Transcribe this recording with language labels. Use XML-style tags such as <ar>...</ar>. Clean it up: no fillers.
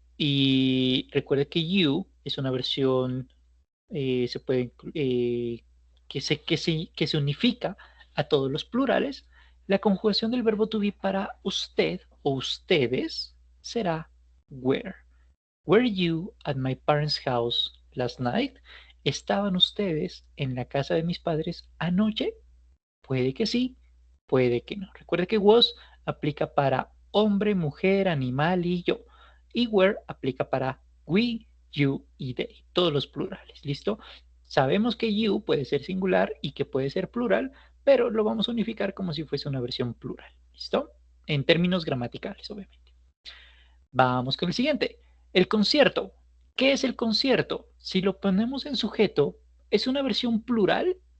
<es>Y recuerde que you es una versión, se puede, que se unifica a todos los plurales. La conjugación del verbo to be para usted o ustedes será were.</es> <en>Were you at my parents' house last night?</en> <es>¿Estaban ustedes en la casa de mis padres anoche? Puede que sí, puede que no. Recuerde que was aplica para hombre, mujer, animal y yo. Y were aplica para we, you y they. Todos los plurales. ¿Listo? Sabemos que you puede ser singular y que puede ser plural, pero lo vamos a unificar como si fuese una versión plural. ¿Listo? En términos gramaticales, obviamente. Vamos con el siguiente. El concierto. ¿Qué es el concierto? Si lo ponemos en sujeto, ¿es una versión plural?</es>